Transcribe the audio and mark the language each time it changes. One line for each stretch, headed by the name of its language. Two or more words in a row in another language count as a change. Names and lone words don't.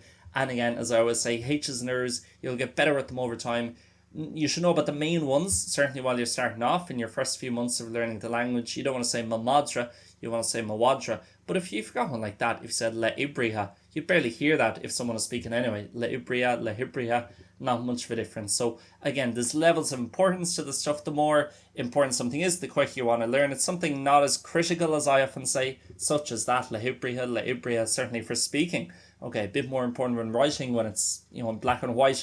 English: And again, as I always say, H's and R's, you'll get better at them over time. You should know about the main ones, certainly while you're starting off in your first few months of learning the language. You don't want to say mamadra, you want to say mawadra. But if you forgot one like that, if you said
Irish: le ibriha,
English: you'd barely hear that if someone is speaking anyway.
Irish: Le ibriha, le hibriha,
English: not much of a difference. So again, there's levels of importance to the stuff. The more important something is, the quicker you want to learn it. Something not as critical as I often say, such as that,
Irish: le ibriha,
English: certainly for speaking. Okay, a bit more important when writing, when it's, in black and white.